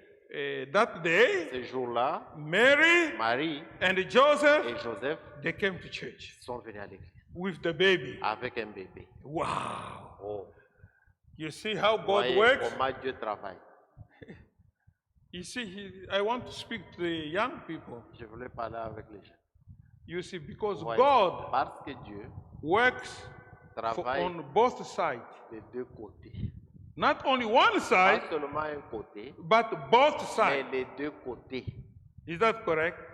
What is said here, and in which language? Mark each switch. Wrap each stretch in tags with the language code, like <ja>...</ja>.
<fr>Et</fr> <en>that day,</en> <fr>ce jour-là,</fr> <en>Mary</en> <fr>Marie</fr> <en>and Joseph,</en> <fr>et Joseph</fr> <en>they came to church</en> <fr>sont venus à l'église</fr> <en>with the baby.</en> <fr>avec un bébé. Wow. Oh,</fr> <en>You see how God</en> <fr>voyez</fr> <en>works?</en> <fr>comment Dieu travaille.</fr> <en>You see, I want to speak to the young people.</en> <fr>Je voulais parler avec les gens.</fr> <en>You see, because</en> <fr>Voyez,</fr> <en>God</en> <fr>parce que Dieu</fr> <en>works</en> <fr>travaille</fr> <en>on both sides.</en> <fr>des deux côtés.</fr> <en>Not only one side,</en> <fr>Pas seulement un côté,</fr> <en>but both</en> <fr>mais</fr> <en>sides.</en> <fr>les deux côtés.</fr> <en>Is that correct?</en>